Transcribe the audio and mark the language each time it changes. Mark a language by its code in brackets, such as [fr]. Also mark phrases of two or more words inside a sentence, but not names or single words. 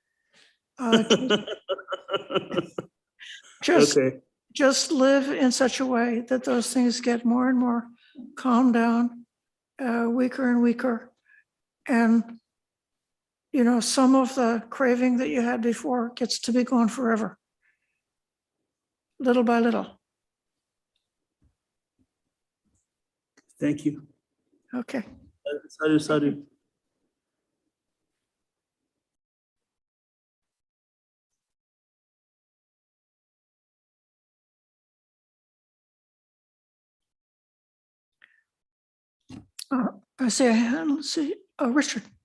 [en] Just live in such a way that those things get more and more calmed down, weaker and weaker. And, you know, some of the craving that you had before gets to be gone forever, little by little. Thank you. Okay. [pi] Sadhu, sadhu. [en] I see a hand. Let's see. Richard.